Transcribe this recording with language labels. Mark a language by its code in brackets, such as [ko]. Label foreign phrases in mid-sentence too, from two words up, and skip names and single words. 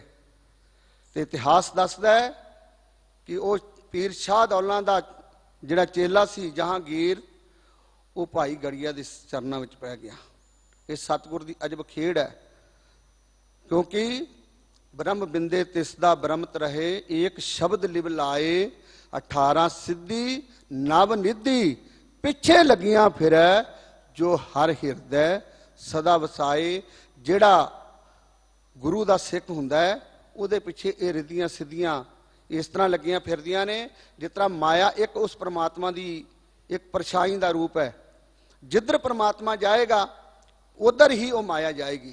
[pa] ਤੇ ਇਤਿਹਾਸ ਦੱਸਦਾ ਹੈ ਕਿ ਉਹ ਪੀਰ ਸ਼ਾਹ ਦੌਲਾ ਦਾ ਜਿਹੜਾ ਚੇਲਾ ਸੀ ਜਹਾਂਗੀਰ, ਉਹ ਭਾਈ ਗੜੀਆ ਦੇ ਚਰਨਾਂ ਵਿੱਚ ਪੈ ਗਿਆ। ਇਹ ਸਤਿਗੁਰ ਦੀ ਅਜਬ ਖੇਡ ਹੈ, ਕਿਉਂਕਿ ਬ੍ਰਹਮ ਬਿੰਦੇ ਤਿਸ ਦਾ ਬ੍ਰਹਮਤ ਰਹੇ, ਏਕ ਸ਼ਬਦ ਲਿਵ ਲਾਏ, 18 ਸਿੱਧੀ ਨਵ ਨਿਧੀ ਪਿਛੇ ਲਗੀਆਂ ਫਿਰੈ ਜੋ ਹਰ ਹਿਰਦੈ ਸਦਾ ਵਸਾਏ। ਜਿਹੜਾ ਗੁਰੂ ਦਾ ਸਿੱਖ ਹੁੰਦਾ ਹੈ ਉਹਦੇ ਪਿੱਛੇ ਇਹ ਰਿੱਧੀਆਂ ਸਿੱਧੀਆਂ ਇਸ ਤਰ੍ਹਾਂ ਲੱਗੀਆਂ ਫਿਰਦੀਆਂ ਨੇ ਜਿਸ ਤਰ੍ਹਾਂ ਮਾਇਆ ਇੱਕ ਉਸ ਪਰਮਾਤਮਾ ਦੀ ਇੱਕ ਪਰਛਾਈ ਦਾ ਰੂਪ ਹੈ। ਜਿੱਧਰ ਪਰਮਾਤਮਾ ਜਾਏਗਾ ਉਧਰ ਹੀ ਉਹ ਮਾਇਆ ਜਾਏਗੀ।